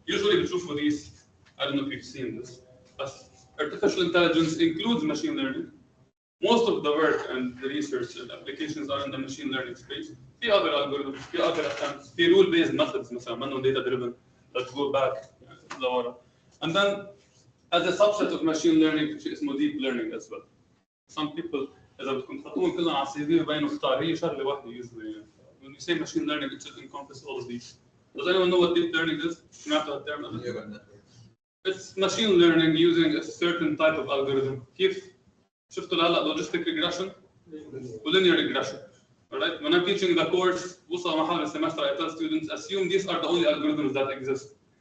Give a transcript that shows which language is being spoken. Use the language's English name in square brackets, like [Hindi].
[English] Usually [Arabic] بتشوفوا [English] these, I don't know if you've seen this, but artificial intelligence includes machine learning. Most of the work and the research and applications are in the machine learning space. في other algorithms, في other attempts, في rule-based methods [Arabic] مثلا منهم [English] data-driven that go back [Arabic] لورا. [English] And then as a subset of machine learning شيء اسمه deep learning as well. Some people [Arabic] إذا بدكم تحطوهم كلهم على السي في بينوا اختار هي شغلة واحدة usually. [English] When you say machine learning, it should encompass all of these. Does anyone know what deep learning is? [Arabic] سمعتوا الترم؟ [English] It's machine learning using a certain type of algorithm. [Arabic] كيف؟ شفتوا هلا [English] logistic regression linear regression. All right? When I'm teaching the course, [Arabic] وصل محل [English] semester I tell students assume these are the only algorithms that exist.